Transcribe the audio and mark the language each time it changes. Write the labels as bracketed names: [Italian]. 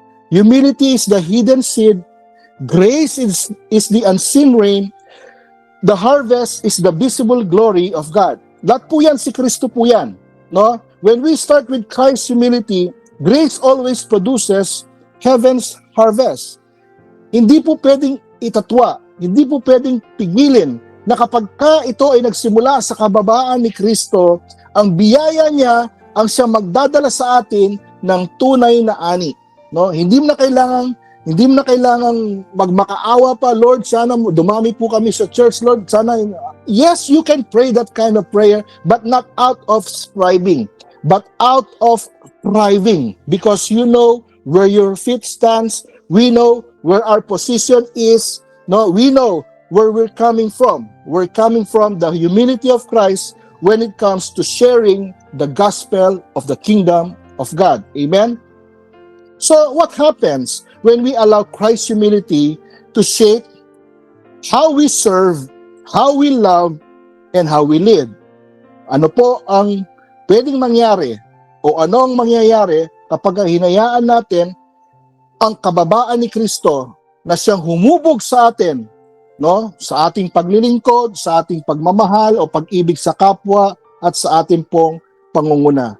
[English] Humility is the hidden seed. Grace is the unseen rain. The harvest is the visible glory of God. [Filipino] Lahat po yan, si Kristo po yan. [English] No? When we start with Christ's humility, grace always produces heaven's harvest. [Filipino] Hindi po pwedeng itatwa, hindi po pwedeng pigilin na kapag ito ay nagsimula sa kababaan ni Kristo, ang biyaya niya ang siya magdadala sa atin ng tunay na ani. No? Hindi mo na kailangang magmakaawa pa, Lord, sana dumami po kami sa church, Lord, sana. [English] Yes, you can pray that kind of prayer, but not out of striving, but out of thriving, because you know where your feet stands. We know where our position is. No, we know where we're coming from. We're coming from the humility of Christ when it comes to sharing the gospel of the kingdom of God. Amen? So what happens when we allow Christ's humility to shape how we serve, how we love, and how we live? [Filipino] Ano po ang pwedeng mangyari o ano ang mangyayari kapag hinayaan natin ang kababaan ni Kristo na siyang humubog sa atin, no? Sa ating paglilingkod, sa ating pagmamahal o pag-ibig sa kapwa at sa ating pong pangunguna.